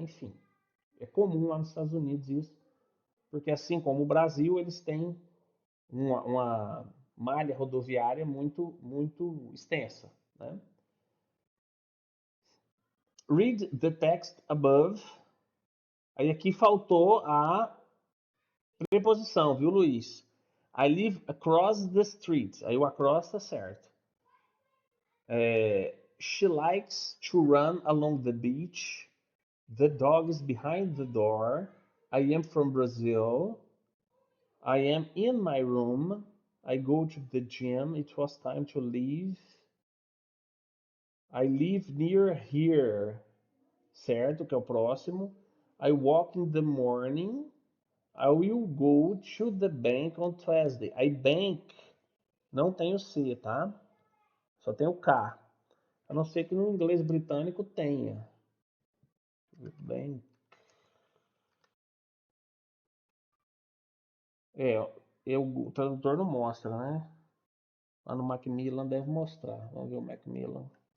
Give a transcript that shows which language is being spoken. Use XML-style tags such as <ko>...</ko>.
<pt>Enfim, é comum lá nos Estados Unidos isso, porque assim como o Brasil, eles têm uma malha rodoviária muito extensa, né?</pt> <en>Read the text above.</en> <pt>Aí aqui faltou a preposição, viu, Luiz?</pt> <en>I live across the street.</en> <pt>Aí o across tá certo.</pt> <en>She likes to run along the beach. The dog is behind the door. I am from Brazil. I am in my room. I go to the gym. It was time to leave. I live near here.</en> <pt>Certo, que é o próximo.</pt> <en>I walk in the morning. I will go to the bank on Tuesday.</en> <pt>I bank não tem o C, tá? Só tem o K. A não ser que no inglês britânico tenha. Bem, o tradutor não mostra, né? Lá no Macmillan deve mostrar. Vamos ver o Macmillan.</pt>